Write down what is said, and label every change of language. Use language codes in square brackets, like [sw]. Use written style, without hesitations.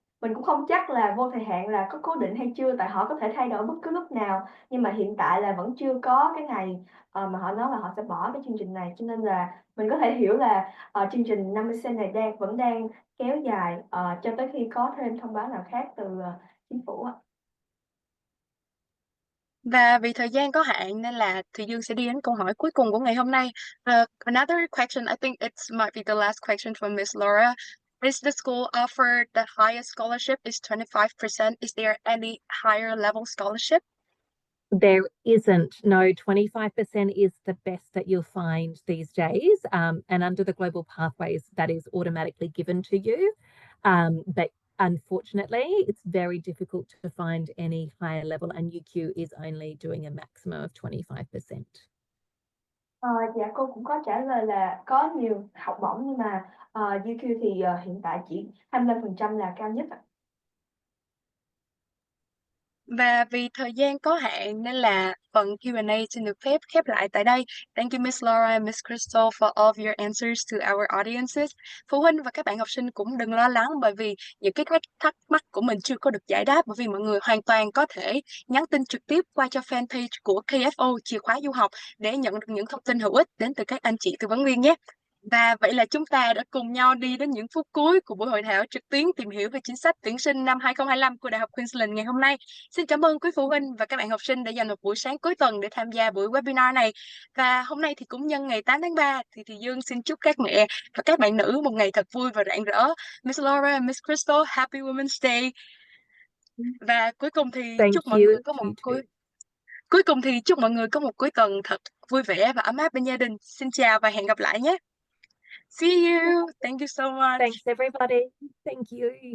[vi] Mình cũng không chắc là vô thời hạn là có cố định hay chưa, tại họ có thể thay đổi bất cứ lúc nào, nhưng mà hiện tại là vẫn chưa có cái ngày, mà họ nói là họ sẽ bỏ cái chương trình này. Cho nên là mình có thể hiểu là, chương trình 50 cent này vẫn đang kéo dài, cho tới khi có thêm thông báo nào khác từ, chính phủ ạ. Và vì thời gian có hạn nên là Thùy Dương sẽ đi đến câu hỏi cuối cùng của ngày hôm nay. [en] Another question, I think it might be the last question from Miss Laura. Is the school offered the highest scholarship is 25%? Is there any higher level scholarship? There isn't. No, 25% is the best that you'll find these days. And under the Global Pathways, that is automatically given to you. But unfortunately, it's very difficult to find any higher level, and UQ is only doing a maximum of 25%. [vi] Dạ, cô cũng có trả lời là có nhiều học bổng nhưng mà, UQ thì, hiện tại chỉ 25% là cao nhất ạ. Và vì thời gian có hạn nên là phần Q&A xin được phép khép lại tại đây. [en] Thank you Miss Laura and Miss Crystal for all of your answers to our audiences. [vi] Phụ huynh và các bạn học sinh cũng đừng lo lắng bởi vì những cái thắc mắc của mình chưa có được giải đáp, bởi vì mọi người hoàn toàn có thể nhắn tin trực tiếp qua cho fanpage của KFO chìa khóa du học để nhận được những thông tin hữu ích đến từ các anh chị tư vấn viên nhé. Và vậy là chúng ta đã cùng nhau đi đến những phút cuối của buổi hội thảo trực tuyến tìm hiểu về chính sách tuyển sinh năm 2025 của Đại học Queensland ngày hôm nay. Xin cảm ơn quý phụ huynh và các bạn học sinh đã dành một buổi sáng cuối tuần để tham gia buổi webinar này. Và hôm nay thì cũng nhân ngày 8 tháng 3 thì Dương xin chúc các mẹ và các bạn nữ một ngày thật vui và rạng rỡ. [en] Miss Laura and Miss Crystal, Happy Women's Day. [vi] Và cuối cùng thì [en] Thank [vi] chúc mọi [en] you. [vi] người có một chúc mọi người có một cuối tuần thật vui vẻ và ấm áp bên gia đình. Xin chào và hẹn gặp lại nhé. [en] See you. Thank you so much. Thanks, everybody. Thank you.